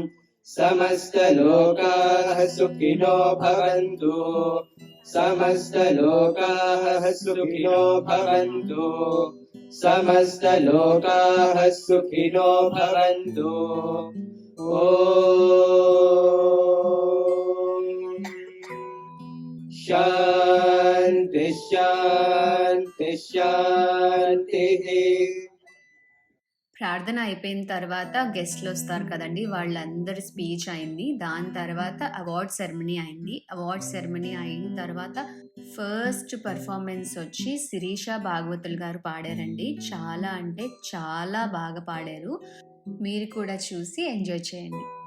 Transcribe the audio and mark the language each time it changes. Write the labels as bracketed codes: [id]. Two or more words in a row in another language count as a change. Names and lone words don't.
[sa] समस्तलोकाः सुखिनो भवन्तु समस्तलोकाः सुखिनो भवन्तु समस्तलोकाः सुखिनो भवन्तु शान्ति शान्ति शान्तिः. [te] ప్రార్థన అయిపోయిన తర్వాత గెస్ట్‌లు వస్తారు కదండీ! వాళ్ళందరి స్పీచ్ అయింది. దాని తర్వాత [en] award ceremony [te] అయింది. [en] award ceremony [te] అయిన తర్వాత [en] first performance [te] వచ్చి శిరీష భాగవతులు గారు పాడారండి. చాలా అంటే చాలా బాగా పాడారు. మీరు కూడా చూసి ఎంజాయ్ చేయండి.